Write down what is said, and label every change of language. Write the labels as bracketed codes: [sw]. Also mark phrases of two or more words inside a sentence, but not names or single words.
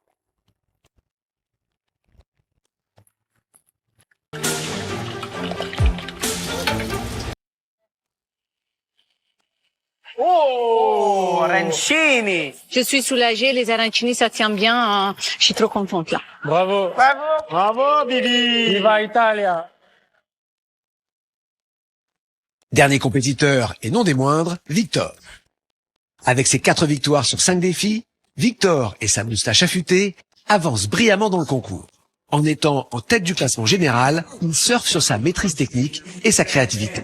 [fr] Oh, arancini! Je suis soulagée, les arancini, ça tient bien. Je suis trop contente, là. Bravo. Bravo! Bravo, Vivi! [it] Viva Italia. [fr] Dernier compétiteur, et non des moindres, Victor. Avec ses 4 victoires sur 5 défis, Victor et sa moustache affûtée avancent brillamment dans le concours. En étant en tête du classement général, il surfe sur sa maîtrise technique et sa créativité.